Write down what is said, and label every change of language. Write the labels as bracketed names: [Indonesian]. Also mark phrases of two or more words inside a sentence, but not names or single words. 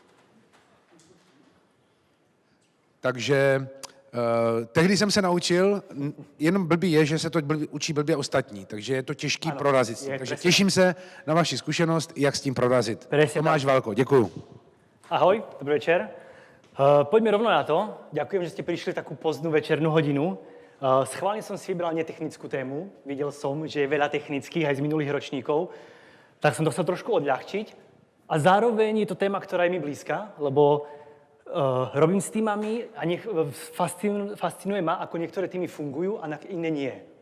[Czech] Takže tehdy jsem se naučil, jenom blbý je, že se to učí blbě ostatní, takže je to těžký prorazit s tím. Takže těším se na vaši zkušenost, jak s tím prorazit. Tomáš Valko, děkuju. [Slovak] Ahoj, dobrý večer. Poďme rovno na to. Ďakujem, že ste prišli takú pozdnú večernú hodinu. Schválne som si vybral netechnickú tému. Videl som, že je veľa technických aj z minulých ročníkov. Tak som to chcel trošku odľahčiť. A zároveň je to téma, ktorá je mi blízka, lebo robím s týmami a fascinuje ma, ako niektoré týmy fungujú a iné nie.